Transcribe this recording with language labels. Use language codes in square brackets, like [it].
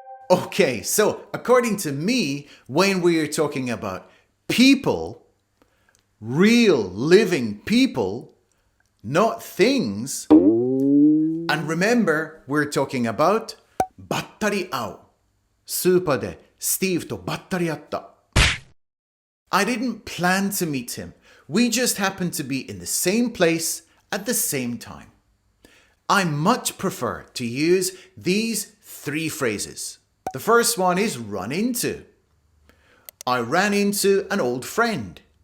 [en] Okay, so according to me, when we are talking about people, real living people, not things. And remember, we're talking about ばったり会う。 [ja] スーパーでスティーブとばったり会った。 [en] I didn't plan to meet him. We just happened to be in the same place at the same time. I much prefer to use these three phrases. The first one is run into. I ran into an old friend.